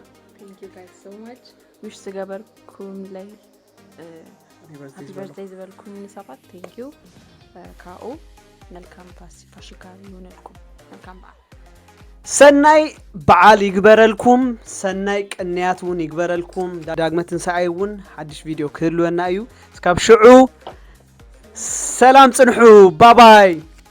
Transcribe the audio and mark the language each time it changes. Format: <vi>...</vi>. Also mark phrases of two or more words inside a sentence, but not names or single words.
<en>Thank you guys so much.</en> <ti>wish ዝገበርኩም ላይ</ti> <en>happy birthday</en> <ti>ዝበልኩም ሰባት</ti> <en>thank you ካኡ</en> <am>መልካም ፋሲካ ይሁንልኩም መልካም በዓል</am> <ti>ሰናይ በዓል ይግበረልኩም ሰናይ ቅንያት እውን ይግበረልኩም ዳግመ ትንሳኤ እውን ሓድሽ ቪድዮ ክህልወና እዩ እስካብ ሽዑ ሰላም ጽንሑ ባባይ</ti>